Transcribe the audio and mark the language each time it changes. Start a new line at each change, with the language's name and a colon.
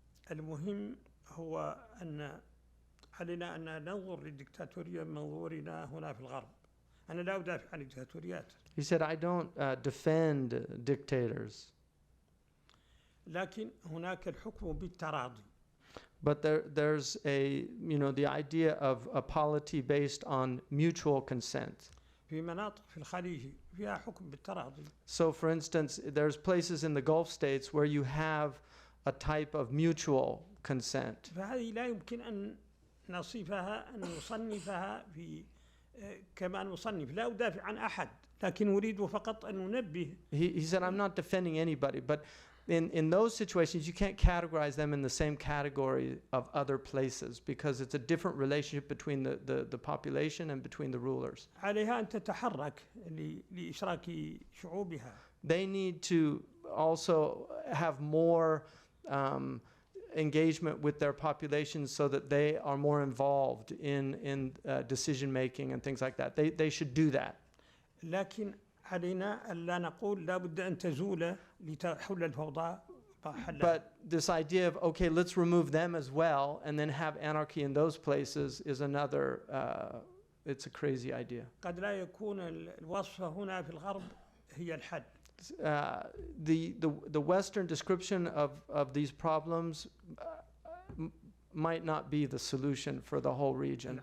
Arabic: المهم هو أن علينا أن ننظر للدكتاتورية من منظورنا هنا في الغرب. أنا لا أدافع عن الدكتاتوريات.
English: He said, I don't defend dictators.
Arabic: لكن هناك الحكم بالتراضي.
English: But there's the idea of a polity based on mutual consent.
Arabic: في مناطق في الخليج فيها حكم بالتراضي.
English: So, for instance, there's places in the Gulf states where you have a type of mutual consent.
Arabic: فهذه لا يمكن أن نصنفها في كما نصنف. لا أدافع عن أحد، لكن أريد فقط أن ننبه.
English: He said, I'm not defending anybody, but in those situations, you can't categorize them in the same category of other places because it's a different relationship between the population and between the rulers.
Arabic: عليها أن تتحرك لإشراك شعوبها.
English: They need to also have more engagement with their populations so that they are more involved in decision making and things like that. They should do that.
Arabic: لكن علينا ألا نقول لا بد أن تزول لتحل الفوضى.
English: But this idea of, okay, let's remove them as well and then have anarchy in those places is another, it's a crazy idea.
Arabic: قد لا يكون الوصفة هنا في الغرب هي الحل.
English: The Western description of these problems might not be the solution for the whole region.